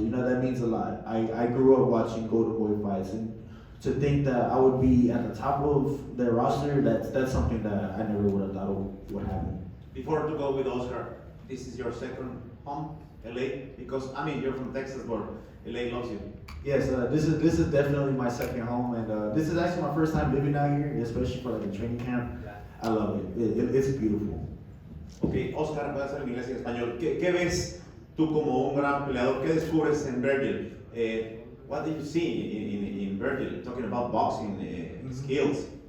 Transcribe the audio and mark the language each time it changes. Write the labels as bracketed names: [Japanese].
[English] That means a lot. I grew up watching Golden Boy fights, and to think that I would be at the top of their roster, that's something that I never would have thought would happen. Before to go with Oscar, this is your second home, LA, because you're from Texas, but LA loves you. Yes, this is definitely my second home, and this is actually my first time living out here, especially for like a training camp. I love it. It's beautiful. [Spanish] Ok, Oscar, voy a hacer en inglés y en español. ¿Qué ves tú como un gran peleador? ¿Qué descubres en Vergil? [English] What do you see in Vergil, talking about boxing skills?